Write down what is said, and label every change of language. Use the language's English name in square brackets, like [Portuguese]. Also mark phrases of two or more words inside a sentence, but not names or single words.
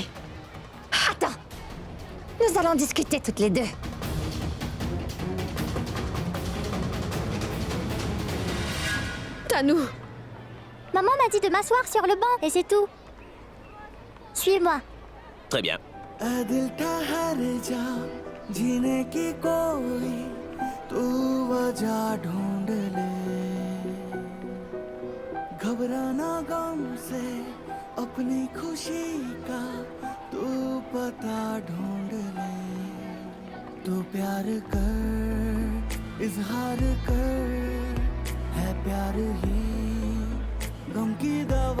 [French] Attends. Nous allons discuter toutes les deux. Tanou, Maman m'a dit de m'asseoir sur le banc et c'est tout. Suis-moi. Très bien. [Hindi] दिल ठहर जा जीने की कोई तू वजह ढूंढ ले घबराना गम से अपनी खुशी का तू पता ढूंढ ले तू प्यार कर इजहार कर है प्यार ही गम की